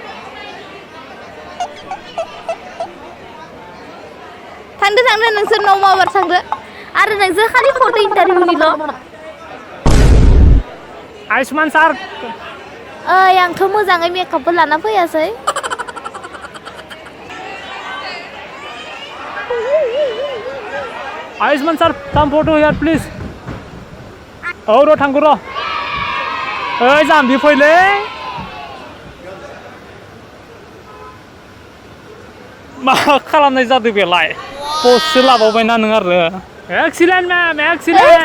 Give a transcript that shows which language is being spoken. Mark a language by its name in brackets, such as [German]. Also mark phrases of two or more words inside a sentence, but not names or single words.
[Bodo] थांदो नोंसोर न' माबार थांदो आरो नोंसोर खालि फट' इन्टारभिउनिल'। आयुष्मान सार ओइ आंथ' मोजाङै मेकआपबो लाना फैयासै। [English] आयुष्मान सार some photo here please. [Bodo] औ र' थांगौ र'। ओइ जाम्बि फैलै। मा खालामनाय जादों बेलाय? पस्टसो लाबावबायना नों आरो। [English] excellent ma'am excellent.